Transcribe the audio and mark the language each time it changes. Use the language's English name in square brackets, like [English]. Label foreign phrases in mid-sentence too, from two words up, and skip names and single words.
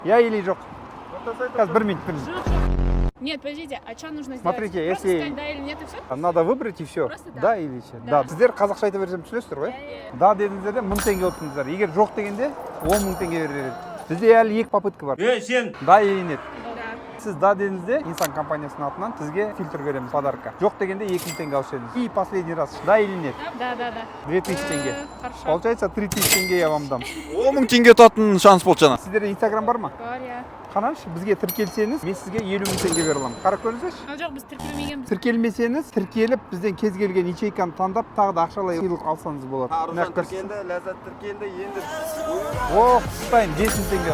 [Russian] Я или жок? Сейчас 1 минут. Нет, подождите, а что нужно сделать? Смотрите, Просто если- сказать да или нет и все? Надо выбрать и все. Просто да. Да или ше? Да. Да. [Kazakh] Сіздер қазақша айта берсем түсінесіздер ғой? Да дедіңіздер де 1000 теңге ұттыңыздар. Егер жоқ дегенде 10.000 теңге береді. Бізде әлі 2 попытка бар. Сен [Russian] Да или нет? Да. [Kazakh] Сіз да дедіңізде инсан компаниясының атынан сізге фильтр береміз подарка. Жоқ дегенде 2000 теңге алып едіңіз. [Russian] И последний раз. Да или нет? Да. [Kazakh] 2000 теңге. [Russian] Хорошо. Получается 3000 теңге я вам дам. [Kazakh] 10.000 теңге ұтатын шанс болды жаңа. Сіздерде инстаграм бар ма? Бар, я. Қараңызшы, бізге тіркелсеңіз, мен сізге 50.000 теңге бере аламын. Қарап көріңіздерші. Ал жоқ, біз тіркелмегенбіз. Тіркелмесеңіз, тіркеліп бізден кез келген ячейканы таңдап, тағы да ақшалай сыйлық алсаңыз болады. Аружан тіркелді, Ләззат тіркелді, енді О, құттықтайын, 5000 теңге.